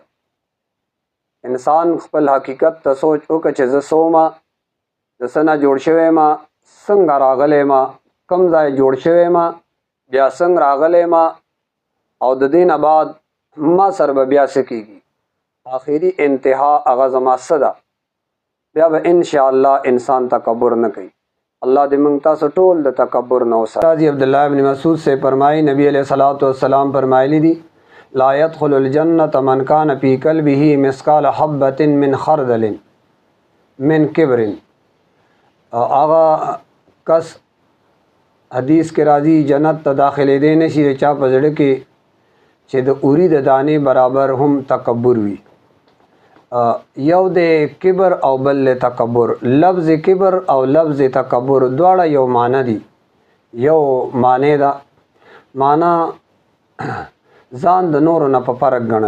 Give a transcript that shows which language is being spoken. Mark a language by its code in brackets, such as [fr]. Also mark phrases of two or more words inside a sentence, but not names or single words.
[ps] انسان خپل حقیقت ته سوچ وکړه چې زه سوما، د څه نه جوړ شوی ما، څنګه راغلی ما، کوم ځای جوړ شوی ما، بیا څنګه راغلی ما، او د دې نه بعد ما سره به بیا څه کېږي، آخري انتها هغه زما څه ده، بیا به انشاءالله انسان تکبر نه کوي۔ اللہ دې موږ تاسو ټول د تکبر نه وساتي۔ حضرت عبداللہ ابن مسعود [ur] سے فرمائی [ps] نبی [ar] علیہ الصلوۃ والسلام [ps] فرمایلی دی [ar] لا يدخل الجنة من كان في قلبه مثقال حبة من خردل من کبر، [ps] آغا کس حدیث کے راضی جنت ته داخلې دی نشي چا په زړه کې چې د اوری د دانې برابر هم تکبر وي، یو د کبر او بل تکبر، لفظ کبر او لفظ تکبر دواړه یو معنی دي، یو معنی دا معنی ځان د نورو نه په فرق ګڼل۔